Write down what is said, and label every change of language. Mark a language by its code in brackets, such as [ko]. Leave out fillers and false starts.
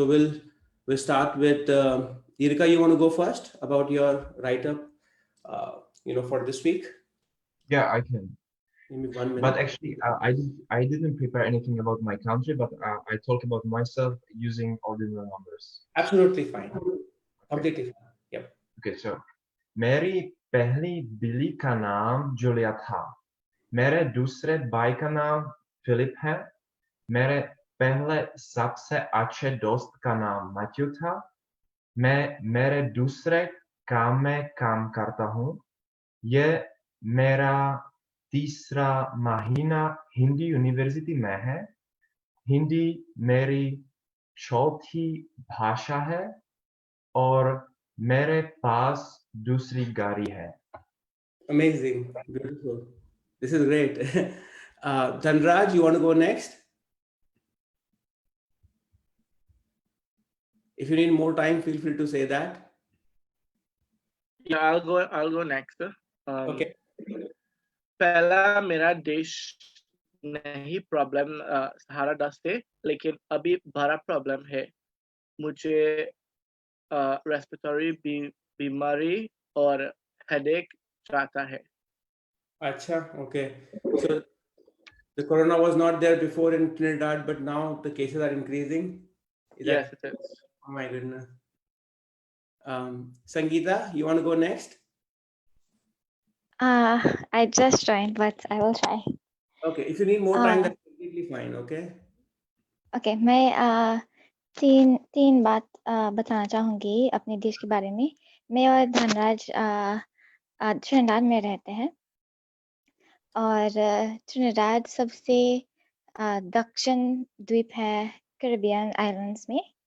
[en] So we'll start with Irika. You want to go first about your write-up, for this week? Yeah, I can. Give me 1 minute. But actually, I didn't prepare anything about my country, but I talk about myself using ordinal numbers. Absolutely fine. Completely fine. Yep. Okay, so [hi] मेरी पहली बिल्ली का नाम Julia था. मेरे दूसरे भाई का नाम फिलिप है. मेरे पहले सबसे अच्छे दोस्त का नाम मैथ्यू था. मैं मेरे दूसरे काम में काम करता हूँ. ये मेरा तीसरा महीना हिंदी यूनिवर्सिटी में है. हिंदी मेरी चौथी भाषा है और मेरे पास दूसरी गाड़ी है. [en] Amazing. Beautiful. This is great. Dhanraj, you want to go next? If you need more time, feel free to say that. Yeah, I'll go next. Okay. [hi] पहला मेरा देश नहीं प्रॉब्लम सहारा दस्ते, लेकिन अभी बड़ा प्रॉब्लम है. मुझे रेस्पिरेटरी बीमारी और हेडेक जाता है। [en] Acha, okay. So the corona was not there before in Trinidad, but now the cases are increasing. Is Yes, that? it is. Oh my goodness. Sangeeta, you want to go next? I just joined, but I will try. Okay, if you need more time, Uh, that's completely fine. Okay. Okay, [hi] मैं तीन बात बताना चाहूँगी अपने देश के बारे में। मैं और धनराज ट्रिनिडाद में रहते हैं और ट्रिनिडाद सबसे दक्षिण द्वीप है कैरिबियन आइलैंड्स में।